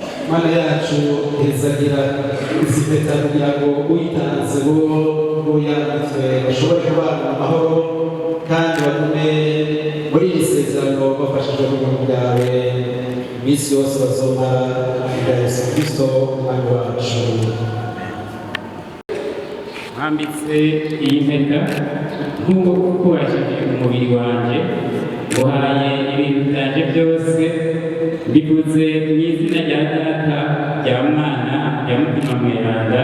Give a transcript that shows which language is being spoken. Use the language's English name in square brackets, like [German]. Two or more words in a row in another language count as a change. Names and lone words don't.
[Rundi] mana yacu hezagira izi mpeta kugira ngo uyitanze bo yanditswe bashobore kubana amahoro kandi bagume muri iri sezerano bafashijwe n'ubuntu bwawe iminsi yose bazomara bwa Yesu Kristo umwami wacu. Mwambitse iyi mpeta nk'uko kubashije umubiri wanjye uhaye ibintu byanjye byose bivuze mu izina rya Data rya Mwana rya Mutima Mweranda.